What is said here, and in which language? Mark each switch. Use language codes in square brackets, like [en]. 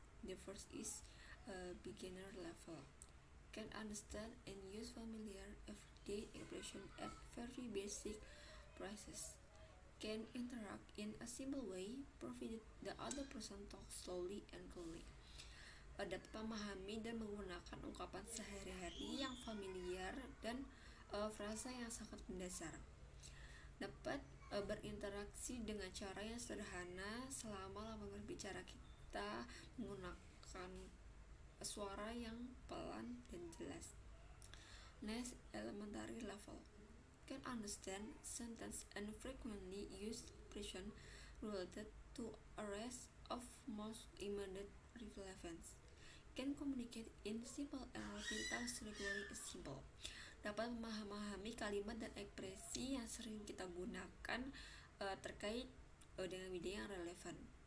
[en] The first is beginner level. Can understand and use familiar everyday expression at very basic phrases. Can interact in a simple way, provided the other person talks slowly and clearly. [id] Dapat memahami dan menggunakan ungkapan sehari-hari yang familiar dan frasa yang sangat mendasar. Dapat berinteraksi dengan cara yang sederhana selama lama berbicara kita menggunakan suara yang pelan dan jelas. [en] Next, elementary level. Can understand sentence and frequently use expression related to areas of most immediate relevance. Can communicate in simple and routine tasks requiring a simple. [id] Dapat memahami kalimat dan ekspresi yang sering kita gunakan terkait dengan bidang yang relevan.